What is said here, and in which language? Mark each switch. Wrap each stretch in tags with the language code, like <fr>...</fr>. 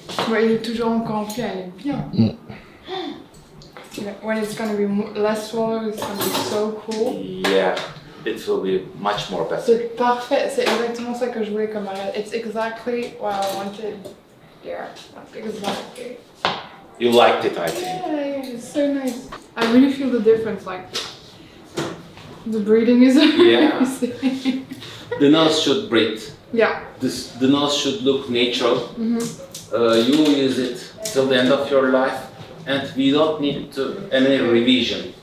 <fr>Ouais, il est toujours encore en plein, elle est bien.</fr> <en>When it's gonna be less swallow, it's gonna be so cool. Yeah, it will be much more better.</en> <fr>C'est parfait, c'est exactement ça que je voulais comme arrière.</fr> <en>It's exactly what I wanted. Yeah, exactly. You liked it, I think. Yeah, it's so nice. I really feel the difference, like the breathing is Yeah. amazing. The nose should breathe. Yeah. The nose should look natural. You use it till the end of your life, and we don't need any revision.</en>